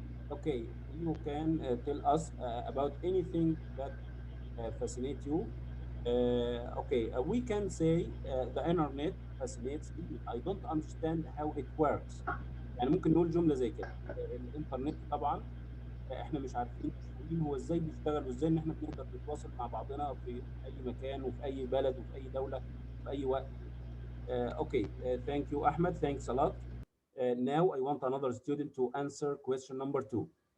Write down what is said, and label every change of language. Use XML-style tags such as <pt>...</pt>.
<en>Okay, you can tell us about anything that fascinates you. Okay, we can say the internet fascinates me. I don't understand how it works.</en> <ar>يعني ممكن نقول جملة زي كده. الإنترنت طبعا احنا مش عارفين هو ازاي بيشتغل وازاي ان احنا بنقدر نتواصل مع بعضنا في اي مكان وفي اي بلد وفي اي دولة في اي وقت.</ar> <en>Okay, thank you Ahmed, thanks a lot. Now I want another student to answer question number 2.</en>